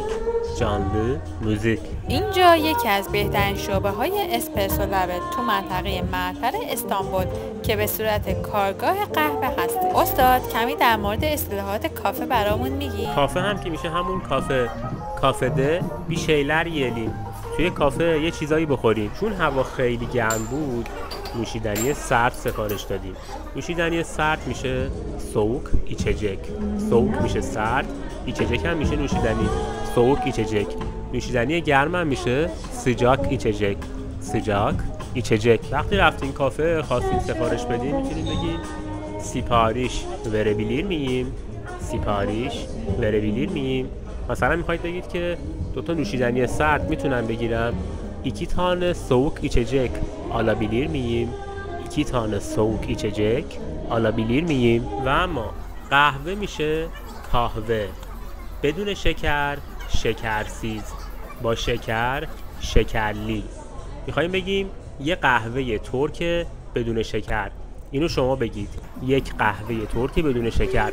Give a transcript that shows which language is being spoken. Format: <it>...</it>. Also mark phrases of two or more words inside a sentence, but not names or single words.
<tr>canlı müzik.</tr> <fa>اینجا یکی از بهترین شعبه های اسپرسو لب تو منطقه معطر استانبول که به صورت کارگاه قهوه هست. استاد کمی در مورد اصطلاحات کافه برامون میگی؟ کافه هم که میشه همون کافه.</fa> <tr>کافه ده bir şeyler yiyelim.</tr> <fa>توی کافه یه چیزایی بخوریم. چون هوا خیلی گرم بود نوشیدنی سرد سفارش دادیم. نوشیدنی سرد میشه</fa> <tr>soğuk içecek.</tr> <fa>soğuk میشه سرد، içecek هم میشه نوشیدنی.</fa> <tr>soğuk içecek.</tr> <fa>نوشیدنی گرم هم میشه</fa> <tr>sıcak içecek. sıcak içecek.</tr> <fa>وقتی رفتین کافه خواستین سفارش بدین میتونید بگین</fa> <tr>sipariş verebilir miyim؟ sipariş verebilir miyim؟</tr> <fa>مثلا میخواید بگید که دوتا نوشیدنی سرد میتونم بگیرم.</fa> <tr>iki tane soğuk içecek alabilir miyim؟ iki tane soğuk içecek alabilir miyim؟</tr> <fa>و اما قهوه میشه kahve. بدون شکر شکرسیز. با شکر شکرلی. میخوایم بگیم یه قهوه ترک بدون شکر. اینو شما بگید. یک قهوه ترک بدون شکر.</fa>